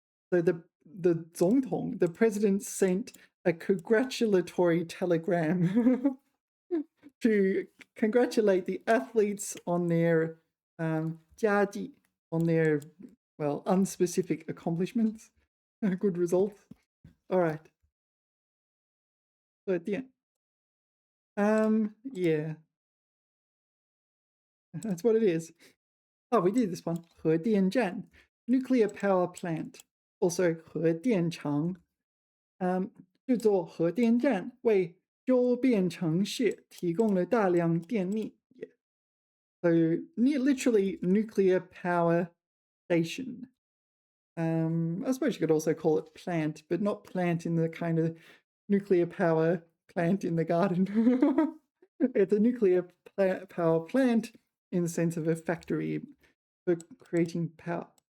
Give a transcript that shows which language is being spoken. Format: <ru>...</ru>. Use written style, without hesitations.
<en>So the 总统, the president sent a congratulatory telegram to congratulate the athletes on their 佳绩, on their, well, unspecific accomplishments, good results. All right. 贺电.Yeah. That's what it is. Oh, we did this one. 核电站, nuclear power plant. Also 核电厂.</en> <zh>制作核电站为周边城市提供了大量电力.</zh> <en>Yeah. So literally nuclear power station. I suppose you could also call it plant, but not plant in the kind of nuclear power plant in the garden. It's a nuclear power plant in the sense of a factory for creating power.</en>